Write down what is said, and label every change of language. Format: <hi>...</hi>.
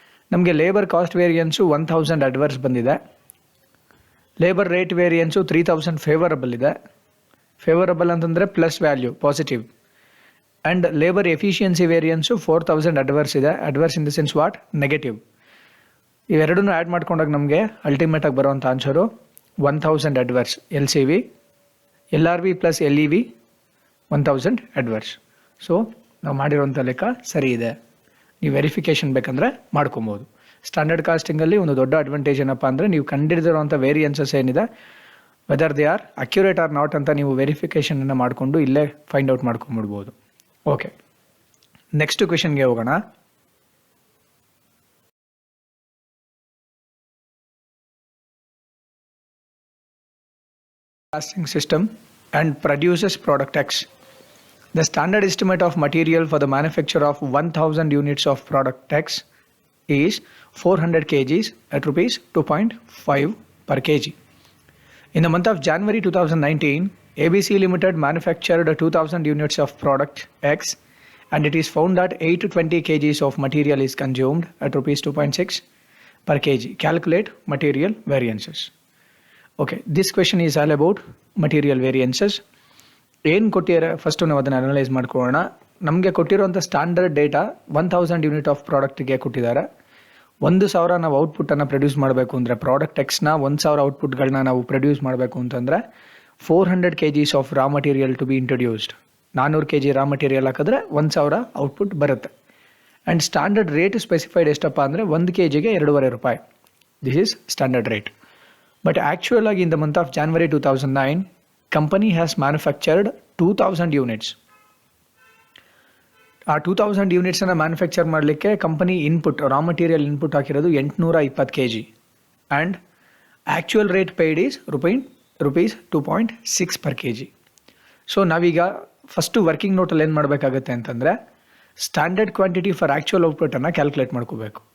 <kn>ನಮಗೆ labour cost variance 1000 adverse ಬಂದಿದೆ, labour rate variance 3000 favourable ಇದೆ.</kn> <en>favourable</en> <kn>ಅಂತಂದರೆ</kn> <en>Plus value, positive. And labour efficiency variance 4000 adverse ಇದೆ. Adverse in the sense what? Negative.</en> <kn>ಇವೆರಡನ್ನೂ add ಮಾಡ್ಕೊಂಡಾಗ ನಮಗೆ ಅಲ್ಟಿಮೇಟಾಗಿ ಬರೋವಂಥ answer 1000 adverse.</kn> <en>LCV, LRV plus LEV 1000 adverse.</en> <kn>So ನಾವು ಮಾಡಿರೋಂಥ ಲೆಕ್ಕ ಸರಿ ಇದೆ. ನೀವು ವೆರಿಫಿಕೇಷನ್ ಬೇಕಂದರೆ ಮಾಡ್ಕೊಬೋದು. ಸ್ಟ್ಯಾಂಡರ್ಡ್ ಕಾಸ್ಟಿಂಗಲ್ಲಿ ಒಂದು ದೊಡ್ಡ ಅಡ್ವಾಂಟೇಜ್ ಏನಪ್ಪ ಅಂದರೆ, ನೀವು ಕಂಡಿಡಿದಿರೋಂಥ ವೇರಿಯನ್ಸಸ್ ಏನಿದೆ,</kn> <en>whether they are accurate or not</en> <kn>ಅಂತ ನೀವು ವೆರಿಫಿಕೇಷನನ್ನು ಮಾಡಿಕೊಂಡು ಇಲ್ಲೇ ಫೈಂಡ್ ಔಟ್ ಮಾಡ್ಕೊಂಬಿಡ್ಬೋದು. ಓಕೆ, ನೆಕ್ಸ್ಟ್ ಕ್ವೆಶನ್ಗೆ ಹೋಗೋಣ.</kn> <en>Costing system and produces product X. The standard estimate of material for the manufacture of 1000 units of product X is 400 kgs at rupees 2.5 per kg. In the month of January 2019, ABC Limited manufactured 2000 units of product X, and it is found that 820 kgs of material is consumed at rupees 2.6 per kg. Calculate material variances. Okay, this question is all about material variances.</en> <kn>ಏನು ಕೊಟ್ಟಿದ್ದಾರೆ first ನಾವು ಅದನ್ನು analyse ಮಾಡ್ಕೊಳ್ಳೋಣ. ನಮಗೆ ಕೊಟ್ಟಿರೋಂಥ standard data 1000 unit of ಪ್ರಾಡಕ್ಟಿಗೆ ಕೊಟ್ಟಿದ್ದಾರೆ. 1000 ನಾವು ಔಟ್ಪುಟ್ಟನ್ನು produce ಮಾಡಬೇಕು ಅಂದರೆ, ಪ್ರಾಡಕ್ಟ್ ಎಕ್ಸ್ನ 1000 ಔಟ್ಪುಟ್ಗಳನ್ನ ನಾವು ಪ್ರೊಡ್ಯೂಸ್ ಮಾಡಬೇಕು ಅಂತಂದರೆ</kn> <en>400 kgs of raw material to be introduced.</en> <kn>400 kg raw material ಹಾಕಿದ್ರೆ 1000 ಔಟ್ಪುಟ್ ಬರುತ್ತೆ.</kn> <en>and standard rate specified</en> <kn>ಎಷ್ಟಪ್ಪ ಅಂದರೆ 1 kgಗೆ 2.5 ರೂಪಾಯಿ.</kn> <en>This is standard rate. But actually, in the month of January 2009, company has manufactured 2000 units.</en> <kn>ಆ 2000 ಯೂನಿಟ್ಸನ್ನು manufacture ಮಾಡಲಿಕ್ಕೆ company input, raw material input ಹಾಕಿರೋದು 820 kg.</kn> <en>And actual rate paid is rupees 2.6 per kg.</en> <kn>So ನಾವೀಗ first working ನೋಟಲ್ಲಿ ಏನು ಮಾಡಬೇಕಾಗತ್ತೆ ಅಂತಂದರೆ, standard quantity for actual ಔಟ್ಪುಟನ್ನು calculate ಮಾಡ್ಕೋಬೇಕು.</kn>